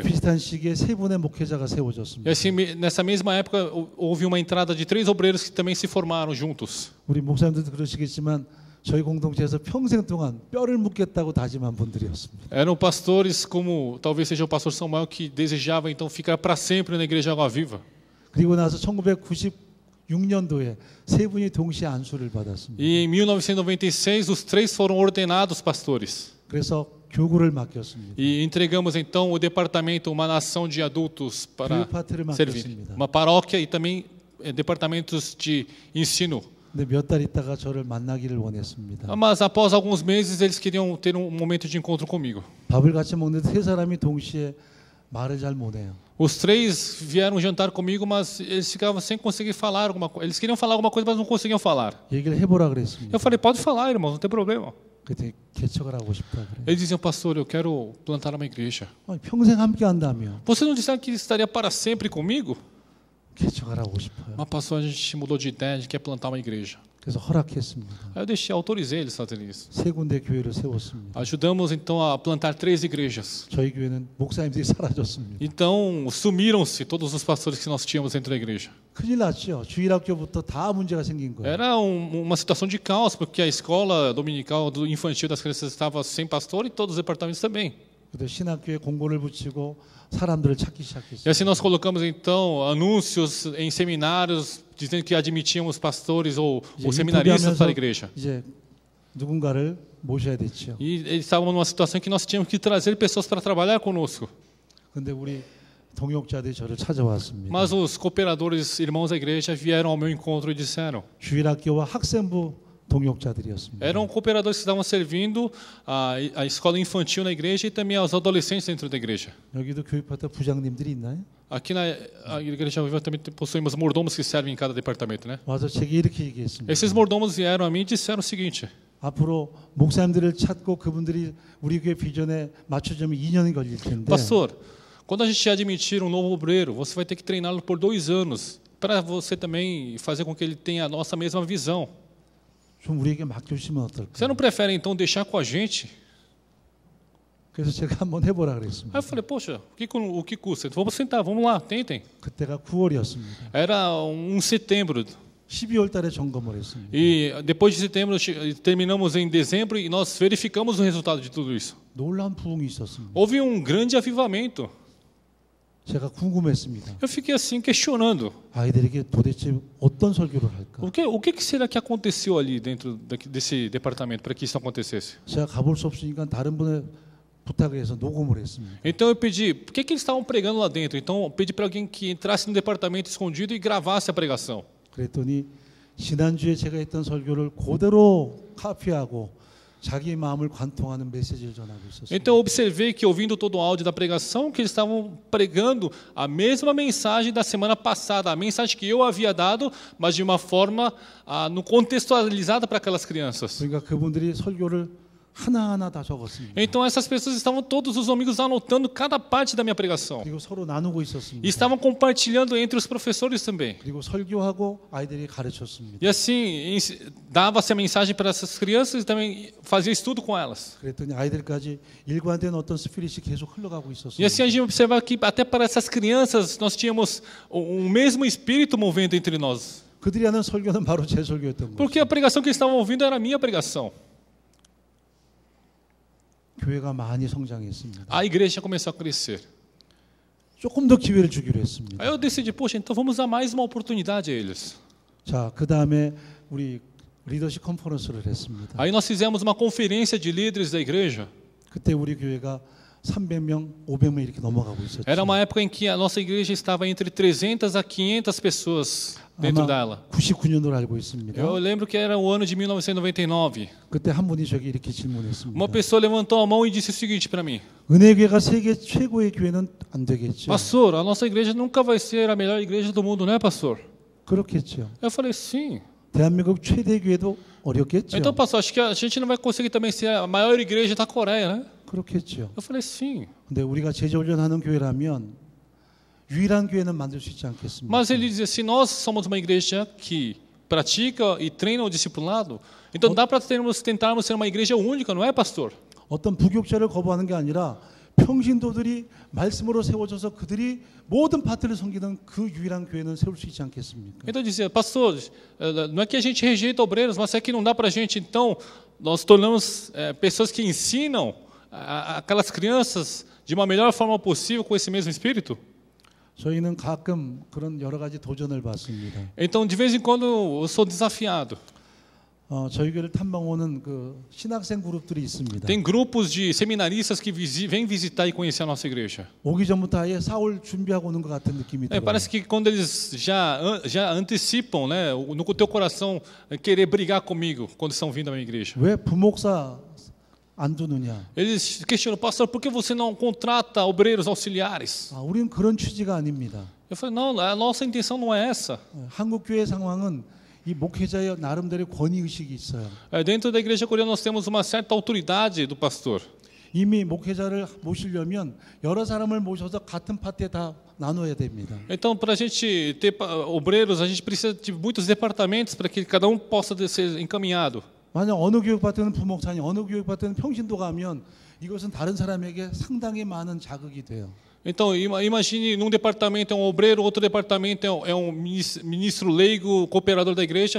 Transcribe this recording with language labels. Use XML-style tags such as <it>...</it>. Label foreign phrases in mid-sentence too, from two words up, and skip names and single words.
<ko>비슷한 시기에 3분의 목회자가</ko> <pt>E</pt> <ko>세워졌습니다.</ko> <pt>assim, nessa mesma época, houve uma entrada de 3 obreiros que também se formaram juntos.</pt> <ko>우리 목사님들도 그러시겠지만 저희 공동체에서 평생 동안 뼈를 묻겠다고 다짐한 분들이었습니다.</ko> <pt>Eram pastores como talvez seja o pastor Samuel que desejava então ficar para sempre na igreja Água Viva.</pt> <ko>그리고 나서 1996년도에 세 분이 동시에 안수를 받았습니다.</ko> <pt>E em 1996 os 3 foram ordenados pastores.</pt> <ko>그래서 교구를 맡겼습니다.</ko> <pt>E entregamos então o departamento, uma nação de adultos para</pt> <ko>교육파트를</ko> <pt>servir.</pt> <ko>맡겼습니다.</ko> <pt>Uma paróquia e também departamentos de ensino.</pt> <ko>근데 몇 달 있다가 저를 만나기를 원했습니다.</ko> <pt>Mas após alguns meses eles queriam ter um momento de encontro comigo.</pt> <ko>밥을 같이 먹는데 세 사람이 동시에 말을 잘 못해요.</ko> <pt>Os 3 vieram jantar comigo, mas eles ficavam sem conseguir falar alguma coisa. Eles queriam falar alguma coisa, mas não conseguiam falar.</pt> <ko>얘기를 해보라 그랬습니다.</ko> <pt>Eu falei, pode falar, irmão, não tem problema.</pt> <ko>그때 개척을 하고 싶다 그래요.</ko> <pt>Eles diziam, pastor, eu quero plantar uma igreja.</pt> <ko>평생 함께 한다며</ko> <pt>Você não disse que estaria para sempre comigo?</pt> <ko>개척을 하고 싶어요.</ko> <pt>Mas pastor, a gente mudou de ideia, a gente quer plantar uma igreja.</pt> <ko>그래서 허락했습니다.</ko> <pt>Aí eu autorizei eles a fazerem isso.</pt> <ko>세 군데 교회를 세웠습니다.</ko> <pt>Ajudamos então a plantar 3 igrejas.</pt> <ko>저희 교회는 목사님들이 사라졌습니다.</ko> <pt>Então sumiram-se todos os pastores que nós tínhamos dentro da igreja.</pt> <ko>큰일 났죠. 주일학교부터 다 문제가 생긴 거예요.</ko> <pt>Era uma situação de caos, porque a escola dominical do infantil das crianças estava sem pastor e todos os departamentos também.</pt> <ko>그때 신학교에 공고를 붙이고 사람들을 찾기</ko> <pt>E</pt> <ko>시작했어요.</ko> <pt>assim nós colocamos então anúncios em seminários dizendo que admitíamos pastores ou seminaristas para a igreja.</pt> <ko>이제 누군가를 모셔야 됐죠.</ko> <pt>E eles estavam numa situação que nós tínhamos que trazer pessoas para trabalhar conosco.</pt> <ko>근데 우리 동역자들이 저를 찾아왔습니다.</ko> <pt>Mas os cooperadores, irmãos da igreja, vieram ao meu encontro e disseram.</pt> <ko>주일학교와 학생부 동역자들이었습니다.</ko> <pt>Eram cooperadores que estavam servindo a escola infantil na igreja e também aos adolescentes dentro da igreja.</pt> <ko>여기도 교육파트 부장님들이 있나요?</ko> <pt>Aqui na igreja viva também possuímos mordomos que servem em cada departamento, né?</pt> <ko>와서 제게 이렇게 얘기했습니다.</ko> <pt>Esses mordomos vieram a mim e disseram o seguinte:</pt> <ko>앞으로 목사님들을 찾고 그분들이 우리 교회 비전에 맞춰주면 2년이 걸릴 텐데</ko> <pt>Pastor, quando a gente admitir um novo obreiro, você vai ter que treiná-lo por 2 anos para você também fazer com que ele tenha a nossa mesma visão.</pt> <ko>좀 우리에게 맡겨주시면 어떨까?</ko> <pt>Você não prefere então deixar com a gente?</pt> <ko>그래서 제가 한번 해보라</ko> <pt>Aí</pt> <ko>그랬습니다.</ko> <pt>eu falei, poxa, o que custa? Vamos sentar, vamos lá, tentem.</pt> <ko>그때가 9월이었습니다.</ko> <pt>Era setembro.</pt> <ko>12월 달에 점검을 했습니다.</ko> <pt>E depois de setembro, terminamos em dezembro e nós verificamos o resultado de tudo isso.</pt> <ko>놀라운 부흥이 있었습니다.</ko> <pt>Houve um grande avivamento.</pt> <ko>제가 궁금했습니다.</ko> <pt>Eu fiquei assim questionando.</pt> <ko>아이들에게 도대체 어떤 설교를 할까?</ko> <pt>O que será que aconteceu ali dentro desse departamento para que isso acontecesse?</pt> <ko>제가 가볼 수 없으니까 다른 분의 부탁을 해서 녹음을 했습니다.</ko> <pt>Então eu pedi, por que eles estavam pregando lá dentro? Então eu pedi para alguém que entrasse no departamento escondido e gravasse a pregação.</pt> <ko>그랬더니 지난주에 제가 했던 설교를 그대로 카피하고 자기 마음을 관통하는 메시지를 전하고 있었습니다.</ko> <pt>Então eu observei que ouvindo todo o áudio da pregação, que eles estavam pregando a mesma mensagem da semana passada, a mensagem que eu havia dado, mas de uma forma no contextualizada para aquelas crianças.</pt> <ko>그러니까 그분들이 설교를 하나하나 다 적었습니다.</ko> <pt>Então essas pessoas estavam todos os domingos anotando cada parte da minha pregação.</pt> <ko>그리고 서로 나누고 있었습니다.</ko> <pt>E estavam compartilhando entre os professores também.</pt> <ko>그리고 설교하고 아이들이 가르쳤습니다.</ko> <pt>E assim, dava-se a mensagem para essas crianças e também fazia estudo com elas.</pt> <ko>그랬더니 아이들까지 일관된 어떤 스피릿이 계속 흘러가고</ko> <pt>E</pt> <ko>있었습니다.</ko> <pt>assim a gente observava que até para essas crianças nós tínhamos um mesmo espírito movendo entre nós.</pt> <ko>그들이 하는 설교는 바로 제 설교였던 거예요.</ko> <pt>Porque a pregação que eles estavam ouvindo era a minha pregação.</pt> <ko>교회가 많이 성장했습니다.</ko> <pt>A igreja começou a crescer.</pt> <ko>조금 더 기회를 주기로 했습니다.</ko> <pt>Aí eu decidi, poxa, então vamos dar mais uma oportunidade a eles.</pt> <ko>자, 그 다음에 우리 리더십 컨퍼런스를 했습니다.</ko> <pt>Aí nós fizemos uma conferência de líderes da igreja.</pt> <ko>그때 우리 교회가 300명, 500명 이렇게 넘어가고 있었죠.</ko> <pt>Era uma época em que a nossa igreja estava entre 300 a 500 pessoas dentro dela.</pt> <ko>99년도로 알고 있습니다.</ko> <pt>Eu lembro que era o ano de 1999.</pt> <ko>그때 한 분이 저기 이렇게 질문했습니다.</ko> <pt>Uma pessoa levantou a mão e disse o seguinte para mim:</pt> <ko>은혜교회가 세계 최고의 교회는 안 되겠죠.</ko> <pt>Pastor, a nossa igreja nunca vai ser a melhor igreja do mundo, né, pastor?</pt> <ko>그렇겠죠.</ko> <pt>Eu falei, sim.</pt> <ko>대한민국 최대 교회도 어렵겠죠.</ko> <pt>Então, pastor, acho que a gente não vai conseguir também ser a maior igreja da Coreia, né?</pt> <ko>그렇겠죠.</ko> <pt>Eu falei, sim.</pt> <ko>근데 우리가 제자훈련하는 교회라면 유일한 교회는 만들 수 있지 않겠습니까?</ko> <pt>Mas ele dizia, se nós somos uma igreja que pratica e treina o discipulado, então dá para tentarmos ser uma igreja única, não é, pastor?</pt> <ko>어떤 부교육자를 거부하는 게 아니라 평신도들이 말씀으로 세워져서 그들이 모든 파트를 섬기는 그 유일한 교회는 세울 수 있지 않겠습니까?</ko> <pt>Então dizia, pastor, não é que a gente rejeita obreiros, mas é que não dá para a gente, então, nós tornamos pessoas que ensinam aquelas crianças de uma melhor forma possível com esse mesmo espírito?</pt> <ko>저희는 가끔 그런 여러 가지 도전을 받습니다.</ko> <pt>Então, de vez em quando, eu sou desafiado.</pt> <ko>저희 교회를 탐방 오는 그 신학생 그룹들이 있습니다.</ko> <pt>Tem grupos de seminaristas que vêm visitar e conhecer a nossa igreja.</pt> <ko>오기 전부터 아예 싸울 준비하고 오는 것 같은 느낌이 들어요.</ko> <pt>Parece que quando eles já antecipam, né, no teu coração querer brigar comigo quando estão vindo à minha igreja.</pt> <ko>왜 부목사 안 두느냐?</ko> <pt>Eles questionam, pastor, por que você não contrata obreiros auxiliares?</pt> <ko>우리는 그런 취지가 아닙니다.</ko> <pt>Eu falei, não, a nossa intenção não é essa.</pt> <ko>한국 교회 상황은 이 목회자의 나름대로의 권위 의식이 있어요.</ko> <pt>Dentro da igreja coreana nós temos uma certa autoridade do pastor.</pt> <ko>이미 목회자를 모시려면 여러 사람을 모셔서 같은 파트에 다 나눠야 됩니다.</ko> <pt>Então, para a gente ter obreiros, a gente precisa de muitos departamentos para que cada possa ser encaminhado.</pt> <ko>만약 어느 교육 파트는 부목사님, 어느 교육 파트는 평신도가 하면 이것은 다른 사람에게 상당히 많은 자극이 돼요.</ko> <pt>Então, imagine num departamento é um obreiro, outro departamento é um ministro leigo, cooperador da igreja.</pt>